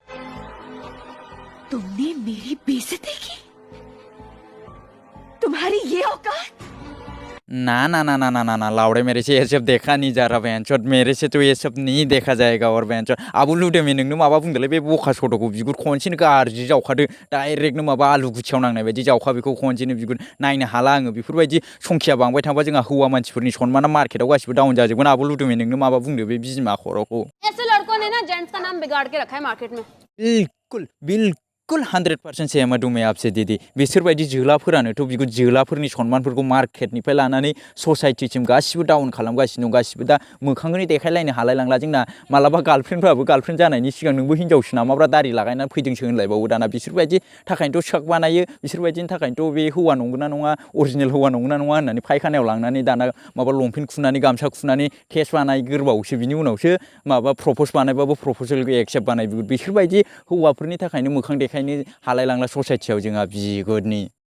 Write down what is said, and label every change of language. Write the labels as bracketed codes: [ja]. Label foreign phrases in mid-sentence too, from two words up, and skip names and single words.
[hi] तुमने मेरी बेइज्जती की तुम्हारी ये औकात ना लाउडे मेरे से ये सब देखा नहीं जा रहा बेंचोट मेरे से तो ये सब नहीं देखा जाएगा और बेंचोट [brx] आबो लुदे में नोंनो माबा बुंदोलै बे बखा सट'खौ बिगुर खनसेनो गाज्रि जावखादो डाइरेक्टनो माबा आलु गुथियाव नांनाय बायदि जावखा बेखौ खनसेनो बिगुर नायनो हाला आङो बेफोरबायदि संखिया बांबाय थांबा जोंहा हौवा मानसिफोरनि सनमाना मार्केटाव गासिबो डाउन जाजोबगोन आबो लुदे में नोंनो माबा बुंदो बे बिमा खर'खौ [hi] ऐसे लड़कों ने ना जेंट्स का नाम बिगाड़ के रखा है मार्केट में बिल्कुल 100% सहमत हूं मैं आपसे दीदी [brx] बिसोरबायदि जोलाफोरानोथ' बिखौ जोलाफोरनि सनमानफोरखौ मार्केटनिफ्राय लानानै ससाइटिसिम गासिबो डाउन खालामगासिनो दं गासिबो दा मोखांखौनो देखायलायनो हालायलांला जोंना मालाबा गार्लफ्रेन्डफ्राबो गार्लफ्रेन्ड जानायनि सिगां नोंबो हिनजावसो नामाब्रा दारि लागायनानै फैदोंसो होनलायबावो दाना बिसोरबायदि थाखायनोथ' सक बानायो बिसोरबायदिनि थाखायनोथ' बे हौवा नंगौना नङा अरिजिनेल हौवा नंगौना नङा होननानै फायखानायाव लांनानै दाना माबा लंपेन्ट खुनानै गामसा खुनानै टेस्ट बानायग्रोबावोसो बिनि उनावसो माबा प्रप'ज बानायबाबो प्रप'जेलखौ एक्सेप्ट बानायबो बिसोरबायदि हौवाफोरनि थाखायनो मोखां देखायनो हालायलांला ससाइटियाव जोंहा बिगुरनि